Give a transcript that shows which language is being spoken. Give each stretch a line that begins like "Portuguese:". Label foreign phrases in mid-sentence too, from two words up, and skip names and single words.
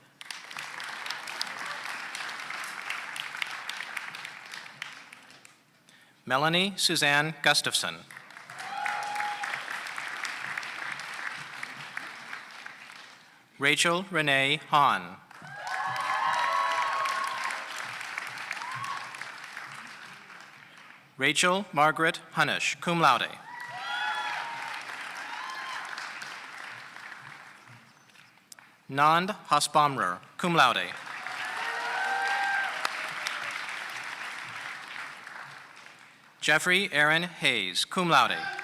English: Melanie Suzanne Gustafson. Rachel Renee Hahn. Rachel Margaret Hunish,
Latin: cum laude.
English: Nand Hasbamrer,
Latin: cum laude.
English: Jeffrey Aaron Hayes,
Latin: cum laude.